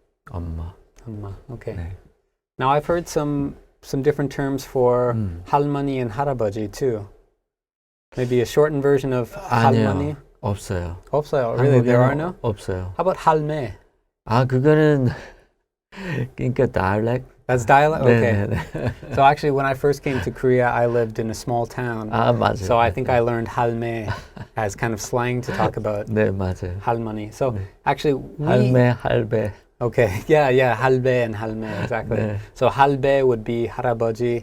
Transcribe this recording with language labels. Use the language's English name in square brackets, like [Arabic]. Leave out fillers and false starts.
[Korean] 엄마. 엄마. [English] Okay. [Korean] 네. [English] Now I've heard some different terms for 할머니 and 할아버지 too. Maybe a shortened version of 할머니. [Korean] 아니요. 없어요. 없어요. [English] Really, there are [Korean] 한국에는 [English] no? [Korean] 없어요. [English] How about 할매? [Korean] 아, 그거는 그러니까 dialect. [English] That's dialect? Okay. [Korean] 네, 네, 네. [English] So actually, when I first came to Korea, I lived in a small town. [Korean] 아, 맞아요. [English] So I think I learned 할매 as kind of slang to talk about [Korean] 네, 맞아요. [English] 할머니. So actually, we... [Korean] 할매, 할배. [English] Okay, yeah, 할배 and 할매, exactly. [Korean] 네. [English] So 할배 would be 할아버지,